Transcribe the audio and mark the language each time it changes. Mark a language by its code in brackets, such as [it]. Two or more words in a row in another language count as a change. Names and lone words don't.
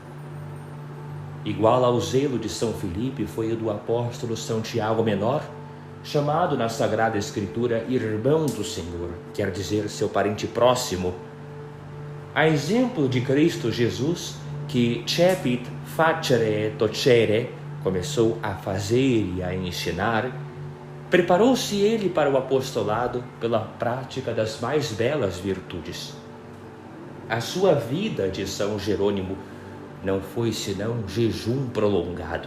[pt] Igual ao zelo de São Filipe foi o do apóstolo São Tiago Menor, chamado na Sagrada Escritura irmão do Senhor, quer dizer seu parente próximo. A exemplo de Cristo Jesus, que [la] cepit facere tocere, [pt] começou a fazer e a ensinar, preparou-se ele para o apostolado pela prática das mais belas virtudes. A sua vida, de São Jerônimo, não foi senão jejum prolongado.